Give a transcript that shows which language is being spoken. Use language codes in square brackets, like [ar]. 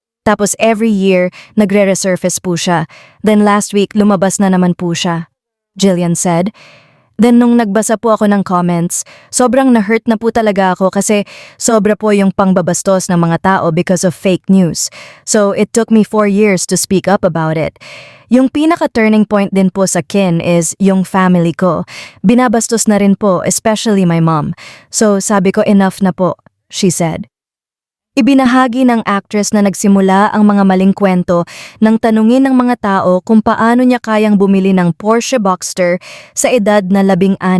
[tl] Tapos every year, nagre-resurface po siya. [en] Then last week, [tl] lumabas na naman po siya. Jillian said. Then nung nagbasa po ako ng comments, sobrang na-hurt na po talaga ako kasi sobra po yung pangbabastos ng mga tao because of fake news. [en] So it took me 4 years to speak up about it. [tl] Yung pinaka-turning point din po sa kin is yung family ko. Binabastos na rin po, [en] especially my mom. [tl] So sabi ko enough na po, [en] she said. [tl] Ibinahagi ng actress na nagsimula ang mga maling kwento nang tanungin ng mga tao kung paano niya kayang bumili ng Porsche Boxster sa edad na 16.